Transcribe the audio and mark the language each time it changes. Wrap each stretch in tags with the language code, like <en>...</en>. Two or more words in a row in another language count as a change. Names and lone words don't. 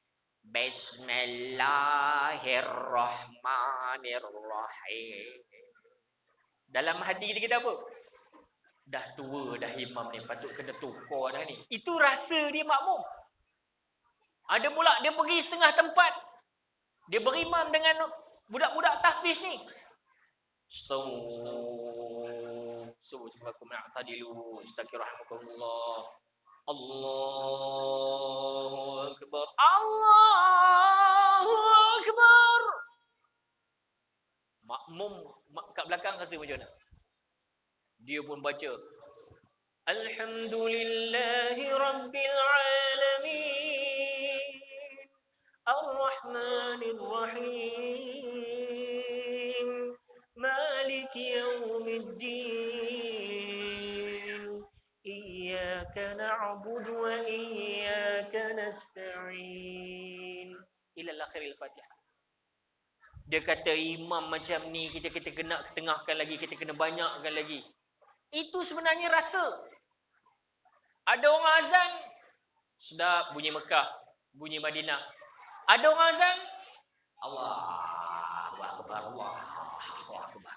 <ar>بسم الله الرحمن الرحيم.</ar> <ms>Dalam hati kita apa? Dah tua dah imam ni, patut kena tukar dah ni. Itu rasa dia makmum. Ada pula dia pergi setengah tempat. Dia berimam dengan budak-budak tahfiz ni.</ms> <ar>سبحانكم يعتدلو، أستغفر الله. الله أكبر. الله أكبر.</ar> <ms>Makmum kat belakang rasa macam mana? Dia pun baca</ms> <ar>الحمد لله رب العالمين الرحمن الرحيم مالك يوم الدين إياك نعبد وإياك نستعين إلى آخر الفاتحة.</ar> <ms>Dia kata imam macam ni kita kena ketengahkan lagi, kita kena banyakkan lagi. Itu sebenarnya rasa. Ada orang azan, sedap bunyi Mekah, bunyi Madinah. Ada orang azan,</ms> <ar>الله أكبر، الله أكبر.</ar>